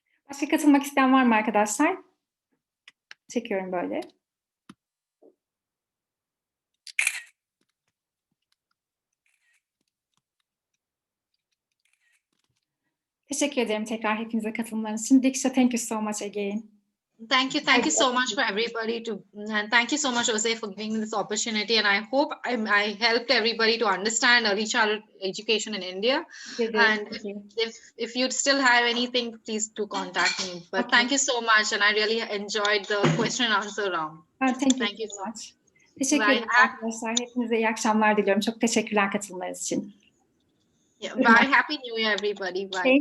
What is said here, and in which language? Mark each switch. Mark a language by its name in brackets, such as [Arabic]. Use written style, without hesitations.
[Turkish] Başka katılmak isteyen var mı arkadaşlar? Çekiyorum böyle. Teşekkür ederim tekrar hepinize katılımlarınız için. [English] Deeksha, thank you so much again. Thank you so much for everybody and thank you so much, Jose, for giving me this opportunity. And I hope I helped everybody to understand early childhood education in India. And if you still have anything, please do contact me. But thank you so much, and I really enjoyed the question and answer round. Thank you so much. [Turkish] Teşekkür ederim arkadaşlar. Hepinize iyi akşamlar diliyorum. Çok teşekkürler katılımlarınız için. [English] Yeah, bye. Happy New Year, everybody. Bye.